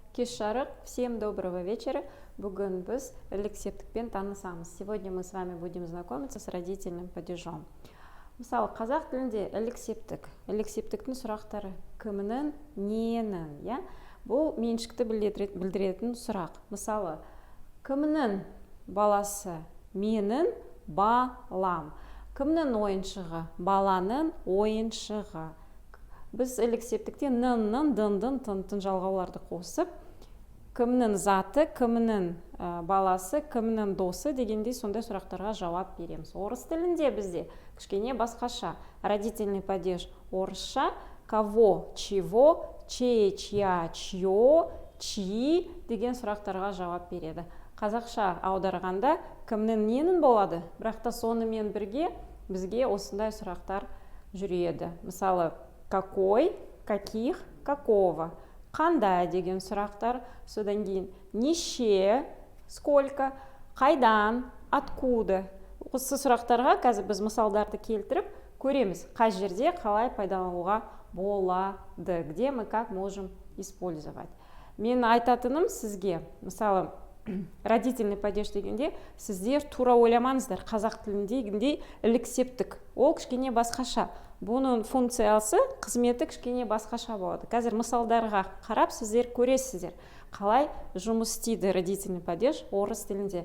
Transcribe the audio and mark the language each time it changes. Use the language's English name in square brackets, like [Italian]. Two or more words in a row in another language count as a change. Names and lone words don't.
[Kazakh] Кеш жарық, [Russian] всем доброго вечера. [Kazakh] Бүгін біз ілік септікпен танысамыз. [Russian] Сегодня мы с вами будем знакомиться с родительным падежом. [Kazakh] Мысалы, қазақ тілінде ілік септік. Ілік септіктің сұрақтары кімнің, ненің, бұл меншікті білдіретін сұрақ. Мысалы, кімнің баласы, менің балам. Кімнің ойыншығы, баланың ойыншығы. Біз ілік септікте нын, дын, тын жалғауларды қосып, кімнің заты, кімнің баласы, кімнің досы дегендей сондай сұрақтарға жауап береміз. Орыс тілінде бізде кішкене басқаша. [Russian] Родительный падеж [Kazakh] орысша [Russian] кого, чего, чей, чья, чье, чьи [Kazakh] деген сұрақтарға жауап береді. Қазақша аударғанда кімнің ненің болады, бірақ та сонымен бірге бізге осындай сұрақтар жүреді. Мысалы, [Russian] какой, каких, какого, [Kazakh] қандай деген сұрақтар, содан кейін неше, сколько, қайдан, откуда. Осы сұрақтарға қазір біз мысалдарды келтіріп көреміз, қай жерде қалай пайдалануға болады, [Russian] где мы как можем использовать. [Kazakh] Мен айтатыным сізге, мысалы, [Russian] родительный падеж [Kazakh] дегенде сіздер тура ойламаңыздар, қазақ тіліндегіндей ілік септік. Ол кішкене басқаша. Бұның функциясы, қызметі кішкене басқаша болады. Қазір мысалдарға қарап сіздер көресіздер, қалай жұмыс істейді [Russian] родительный падеж [Kazakh] орыс тілінде.